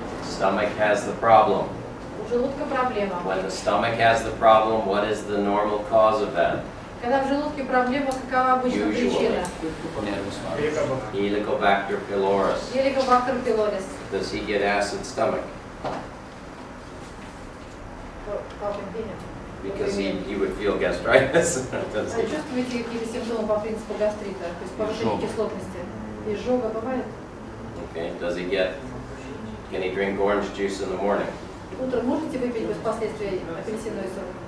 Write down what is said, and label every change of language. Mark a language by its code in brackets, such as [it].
[en] Stomach has the problem. [ru] У желудка проблема. [en] When the stomach has the problem, what is the normal cause of that? [ru] Когда в желудке проблема, какова обычно причина? [en] Helicobacter pylorus. Helicobacter pylorus. Does he get acid stomach? [ru] По определению. [en] Because he would feel gastritis. Does he? [ru] Чувствуете какие-то симптомы по принципу гастрита? То есть повышение кислотности? Изжога бывает? [en] Okay. Can he drink orange juice in the morning? [ru] Утром можете выпить без последствий апельсиновый сок?